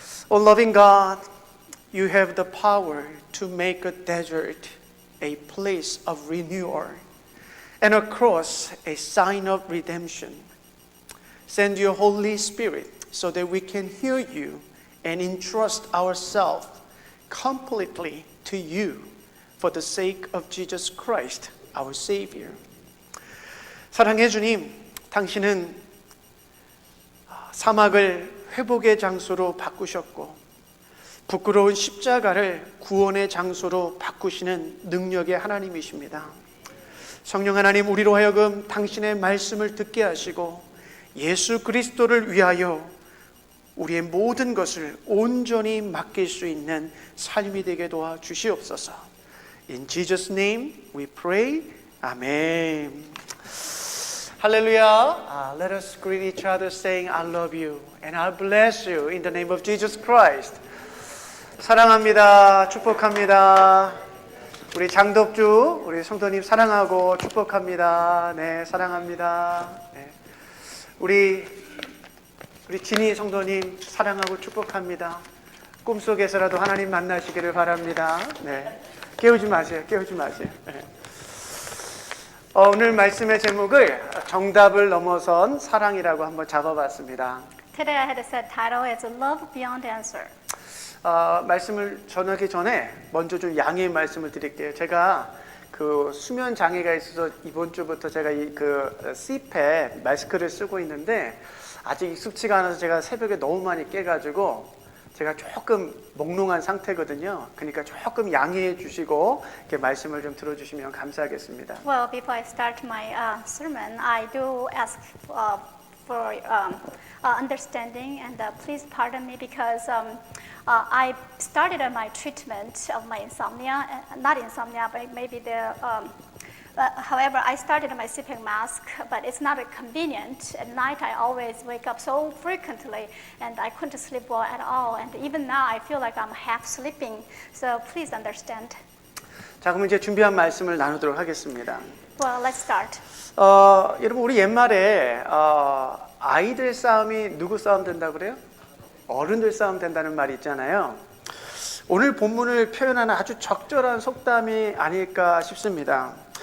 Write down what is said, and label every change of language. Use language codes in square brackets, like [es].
[en] O loving God, you have the power to make a desert a place of renewal and a cross a sign of redemption. Send your Holy Spirit so that we can hear you and entrust ourselves completely to you for the sake of Jesus Christ, our Savior. [ko] 사랑해 주님, 당신은 사막을 회복의 장소로 바꾸셨고 부끄러운 십자가를 구원의 장소로 바꾸시는 능력의 하나님이십니다. 성령 하나님, 우리로 하여금 당신의 말씀을 듣게 하시고 예수 그리스도를 위하여 우리의 모든 것을 온전히 맡길 수 있는 삶이 되게 도와 주시옵소서. [en] In Jesus' name we pray. Amen. Hallelujah. Let us greet each other saying, I love you and I bless you in the name of Jesus Christ. [ko] 사랑합니다. 축복합니다. 우리 장덕주, 우리 성도님 사랑하고 축복합니다. 네, 사랑합니다. 네. 우리 진희 성도님 사랑하고 축복합니다. 꿈속에서라도 하나님 만나시기를 바랍니다. 네. 깨우지 마세요. 네. 오늘 말씀의 제목을 정답을 넘어선 사랑이라고 한번 잡아봤습니다. [en] Today I had set title as Love Beyond Answer. [ko] 말씀을 전하기 전에 먼저 좀 양해의 말씀을 드릴게요. 제가 그 수면 장애가 있어서 이번 주부터 제가 그 CPAP 마스크를 쓰고 있는데 아직 익숙치가 않아서 제가 새벽에 너무 많이 깨가지고 제가 조금 몽롱한 상태거든요. 그러니까 조금 양해해 주시고 이렇게 말씀을 좀 들어주시면 감사하겠습니다. [en] Well, before I start my sermon, I do ask for understanding and please pardon me because I started my treatment of my insomnia, not insomnia, but maybe however, I started my CPAP mask, but it's not convenient. At night, I always wake up so frequently, and I couldn't sleep well at all. And even now, I feel like I'm half sleeping. So please understand. [ko] 자, 그럼 이제 준비한 말씀을 나누도록 하겠습니다. [en] Well, let's start. [ko] 여러분, 우리 옛말에 아이들 싸움이 누구 싸움 된다고 그래요? 어른들 싸움 된다는 말이 있잖아요. 오늘 본문을 표현하는 아주 적절한 속담이 아닐까 싶습니다.